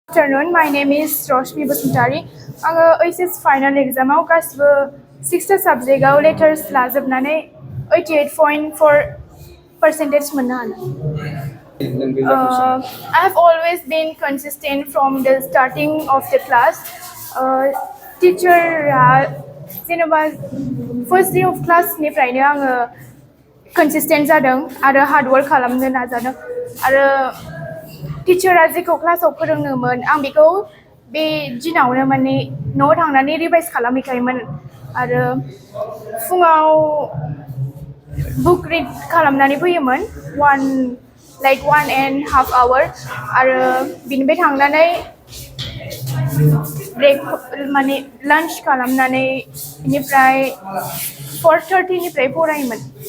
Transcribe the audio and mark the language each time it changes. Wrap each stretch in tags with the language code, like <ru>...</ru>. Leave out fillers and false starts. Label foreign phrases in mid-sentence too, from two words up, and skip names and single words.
<en>Afternoon, my name is Roshmi Basantari.</en> <brx>आङो</brx> <en>HS final exam</en> <brx>गासिबो 6 साबजेक्टआव लेटार्स लाजोबनानै 88.4% मोननो हादों।</brx> <en>I have always been consistent from the starting of the class.</en> <brx>Teacher जेनेबा</brx> <en>first day of class</en> <brx>निफ्रायनो आङो consistent जादों आरो</brx> <en>hard work</en> <brx>खालामनो नाजादों आरो टिचारा जेखौ क्लासाव फोरोङोमोन आं बेखौ बे दिनावनो माने न'आव थांनानै रिभाइज खालामहैखायोमोन आरो फुङाव</brx> <en>book read</en> <brx>खालामनानै फैयोमोन 1.5 आवर आरो बिनिफ्राय थांनानै ब्रेक माने लान्च खालामनानै बेनिफ्राय 4:30 निफ्राय फरायोमोन।</brx>